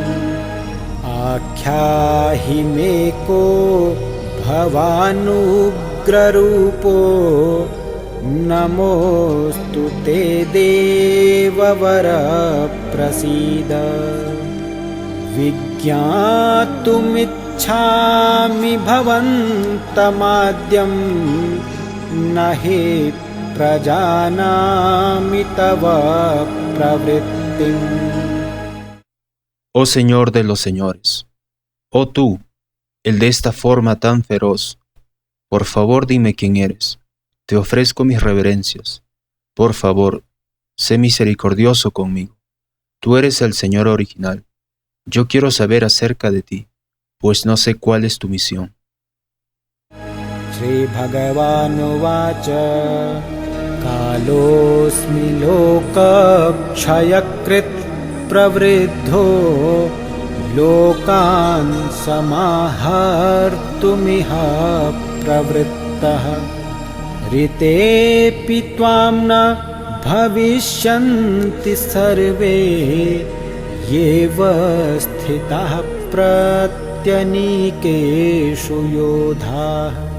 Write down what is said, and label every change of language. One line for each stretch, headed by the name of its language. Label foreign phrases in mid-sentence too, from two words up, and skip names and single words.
Sanskrit: आख्याहि मे को भवानुग्ररूपो नमोऽस्तु ते देववर प्रसीद विज्ञातुमिच्छामि भवन्तमाद्यं न हि प्रजानामि तव प्रवृत्तिम्।
Spanish: Oh Señor de los señores, oh tú, el de esta forma tan feroz, por favor dime quién eres, te ofrezco mis reverencias, por favor, sé misericordioso conmigo, tú eres el Señor original, yo quiero saber acerca de ti, pues no sé cuál es tu misión.
Sanskrit: श्री भगवानुवाच कालोऽस्मि लोकक्षयकृत् प्रवृद्धो लोकान् समाहर्तुमिह प्रवृत्तः ऋतेऽपि त्वां न भविष्यन्ति सर्वे येव स्थिताः प्रत्यनीकेषु योधाः।